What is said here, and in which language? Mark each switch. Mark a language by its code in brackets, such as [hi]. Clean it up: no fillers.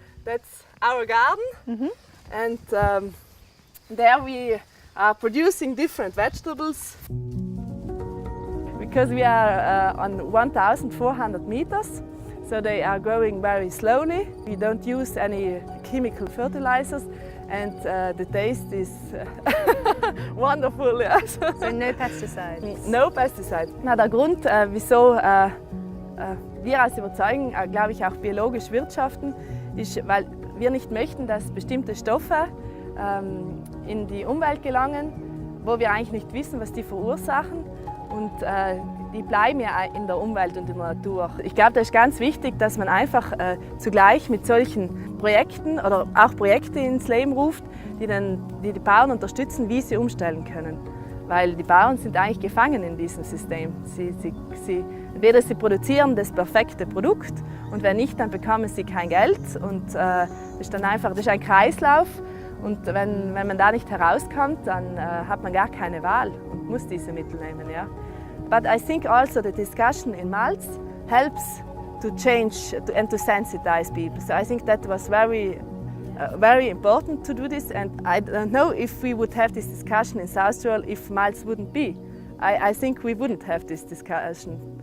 [en] That's our garden, and there we are producing different vegetables. Because we are on 1,400 meters, so they are growing very slowly. We don't use any chemical fertilizers, and the taste is wonderful. Yes. So no pesticides? No pesticides. [de] Na, der Grund, wieso wir als Überzeugung, glaube ich, auch biologisch wirtschaften, ist, weil wir nicht möchten, dass bestimmte Stoffe in die Umwelt gelangen, wo wir eigentlich nicht wissen, was die verursachen. Und die bleiben ja in der Umwelt und in der Natur. Ich glaube, das ist ganz wichtig, dass man einfach zugleich mit solchen Projekten oder auch Projekte ins Leben ruft, die Bauern unterstützen, wie sie umstellen können. Weil die Bauern sind eigentlich gefangen in diesem System. Entweder sie produzieren das perfekte Produkt und wenn nicht, dann bekommen sie kein Geld. Und das ist ein Kreislauf. Und wenn man da nicht herauskommt, dann hat man gar keine Wahl und muss diese Mittel nehmen. Ja. [en] But I think also the discussion in Malz helps to change and to sensitize people. So I think that was very important to do this, and I don't know if we would have this discussion in South Tyrol if Malz wouldn't be. I think we wouldn't have this discussion.